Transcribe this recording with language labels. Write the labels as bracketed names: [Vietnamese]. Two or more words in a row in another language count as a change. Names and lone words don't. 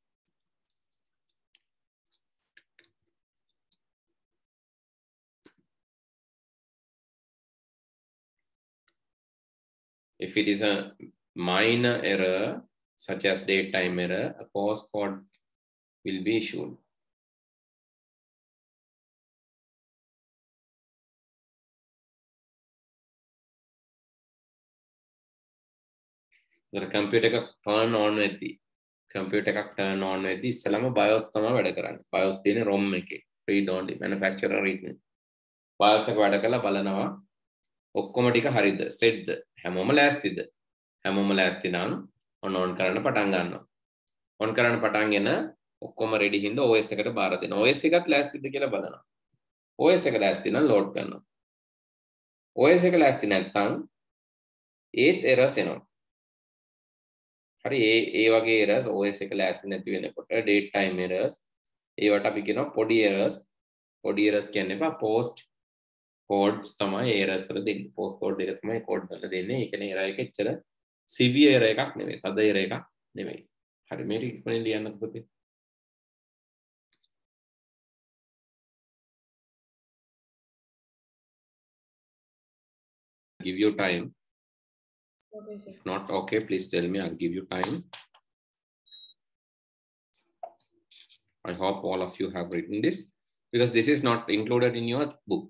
[English] if it is a minor error such as date time error, a post code will be issued. The computer turn on [Sinhala] වෙද්දී computer එකක් [English] turn on [Sinhala] වෙද්දී ඉස්සලම BIOS තමයි වැඩ කරන්නේ. BIOS තියෙන්නේ ROM එකේ. [English] read only manufacturer read. [Sinhala] BIOS එක වැඩ කරලා බලනවා ඔක්කොම ටික හරිද? සෙට්ද? හැමෝම ලෑස්තිද? හැමෝම ලෑස්ති නම් on කරන්න පටන් ගන්නවා. on කරන්න පටන්ගෙන ඔක්කොම ready හින්දා OS එකට බාර දෙනවා. OS එකත් ලෑස්තිද කියලා බලනවා. OS එක ලෑස්ති නම් load කරනවා. OS එක ලෑස්ති නැත්නම් ඒත් errors එනවා. හරි ඒ වගේ errors OS එක ලෑස්ති නැති වෙනකොට [English] date time errors [Sinhala] ඒවට අපි කියනවා පොඩි errors කියන්නේ [English] post codes [Sinhala] තමයි errors වල දෙන්නේ. [English] post code [Sinhala] එක තමයි code වල දෙන්නේ. ඒ කියන්නේ error එක එච්චර [English] severe error [Sinhala] එකක් නෙවෙයි. තද error එකක් නෙවෙයි. හරි මේක ඉක්මනින් ලියන්න පුතේ. [English] Give you time. Okay, sir. If not okay, please tell me. I'll give you time. I hope all of you have written this because this is not included in your book.